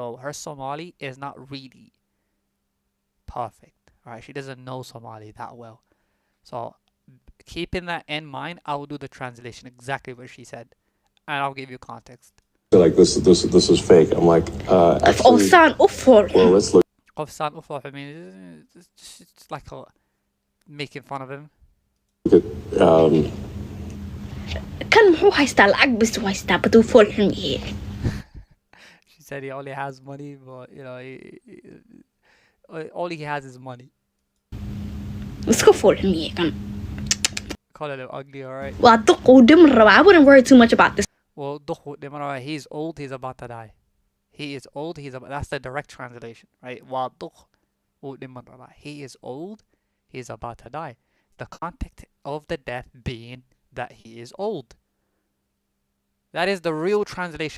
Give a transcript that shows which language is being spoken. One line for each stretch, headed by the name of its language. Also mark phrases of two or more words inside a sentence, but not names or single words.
English: So her Somali is not really perfect. Alright, she doesn't know Somali that well. So, keeping that in mind, I will do the translation exactly what she said. And I'll give you context. Like this is fake. I'm like, actually, well, let's look.
Somali: Qofsaan u fooxo,
English: I mean, it's like making fun of him.
Somali: At, kan muxuu haystaa lacag bis u haystaa baduu fool xun yahay.
English: She said he only has money, but you know, all he has is money.
Somali: Iska fool xun yahay kan.
English: Call it ugly, alright?
Somali: Waa duq uu dhiman rabaa.
English: I wouldn't worry too much about this. Well, he's old, he's about to die. He is old, that's the direct translation, right? He is old, he's about to die. The context of the death being that he is old. That is the real translation.